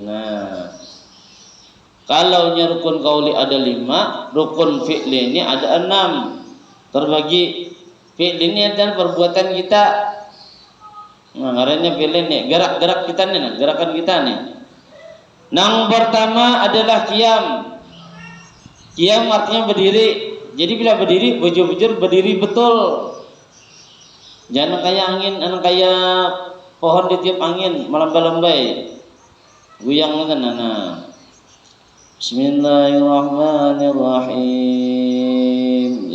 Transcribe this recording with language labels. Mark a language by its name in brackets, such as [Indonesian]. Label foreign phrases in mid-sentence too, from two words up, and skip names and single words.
[Indonesian] Nah, kalau rukun qauli ada 5, rukun fi'li ini ada 6. Terbagi fi'li ini adalah perbuatan kita. [Banjar] Nah, ngarannya fi'li ini gerak-gerak kita nih, gerakan kita nih. [Indonesian] Yang pertama adalah qiyam. Qiyam artinya berdiri. [Banjar] Jadi bila berdiri, bujur-bujur berdiri betul. Jangan kayak angin, kayak pohon ditiup angin melambai-lambai. Guyang kan nah. [Arabic] Bismillahirrahmanirrahim.